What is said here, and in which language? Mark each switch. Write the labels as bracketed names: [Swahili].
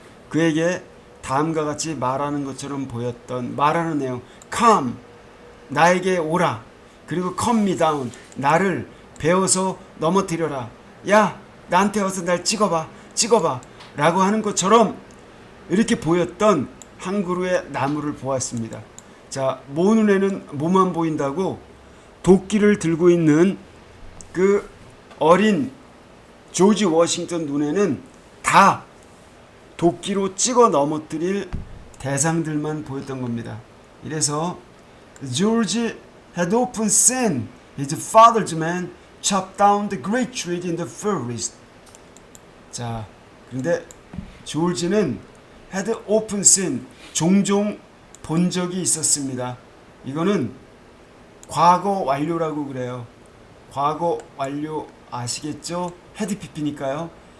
[Korean] 그에게 다음과 같이 말하는 것처럼 보였던 말하는 내용 come 나에게 오라 그리고 [English] cut me down [Korean] 나를 베어서 넘어뜨려라 야 나한테 와서 날 찍어봐 라고 하는 것처럼 이렇게 보였던 한 그루의 나무를 보았습니다. 자, 모 눈에는 뭐만 보인다고 도끼를 들고 있는 그 어린 조지 워싱턴 눈에는 다 도끼로 찍어 넘어뜨릴 대상들만 보였던 겁니다. 이래서 [English] George had often seen his father's men chop down the great trees in the forest. [Korean] 자, 그런데 조지는 [English] had often seen [Korean] 종종 본 적이 있었습니다. 이거는 과거 완료라고 그래요. 과거 완료 아시겠죠? had pp니까요.